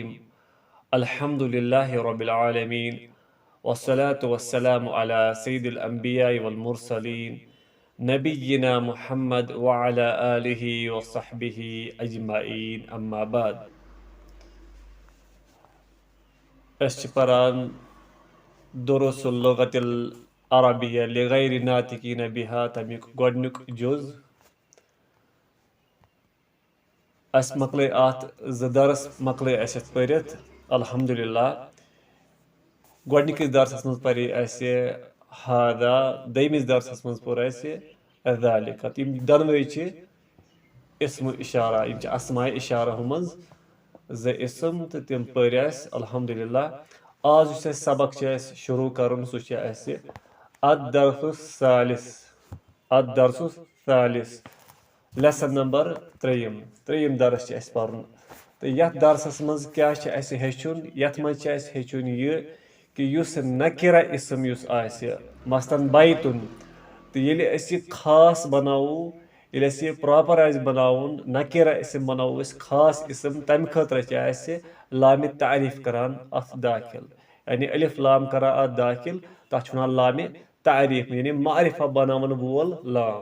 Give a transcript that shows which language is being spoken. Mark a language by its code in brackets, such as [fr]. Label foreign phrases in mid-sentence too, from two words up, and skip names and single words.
[ar] الحمد لله رب العالمين والصلاة والسلام على سيد الأنبياء والمرسلين نبينا محمد وعلى آله وصحبه أجمعين أما بعد. [ks] أشكران [ar] دروس اللغة العربية لغير ناطقين بها [ks] تميك گۄڈنیُک جُز اس مکلے اتھ زٕ درس مکلے اسہِ پٔرِتھ الحمدللہ. گۄڈنِکِس درسس منٛز پرے اسہِ ہادا، دوٚیمِس درسس منٛز پوٚر اسہِ ذالِکہ. یِم دۄنوَے چھِ اسم اشارہ، یِم چھِ اسماء اشارہو منٛز زٕ اسم تہٕ تِم پٔرۍ اسہِ الحمدللہ. آز یُس اسہِ سبق چھُ اسہِ شروع کرُن سُہ چھُ اسہِ [ar] الدرس الثالث [en] lesson number [ks] 3 درس چھُ اسہِ پرُن. تہٕ یتھ درسس منٛز کیاہ چھُ اسہِ ہیٚچھُن؟ یتھ منٛز چھُ اسہِ ہیٚچھُن یہِ کہِ یُس نکرہ اسم یُس آسہِ مثلاً بیتُن، تہٕ ییٚلہِ أسۍ یہِ خاص بناوو، ییٚلہِ اَسہِ یہِ پراپر آسہِ بناوُن، نکرہ اسم بناوو أسۍ خاص اسم، تمہِ خٲطرٕ چھِ اسہِ لامِ تعریف کران اتھ داخل، یعنی الف لام کران اتھ داخل، تتھ چھِ ونان لامِ تعریف، یعنی معرفہ بناون وول لام.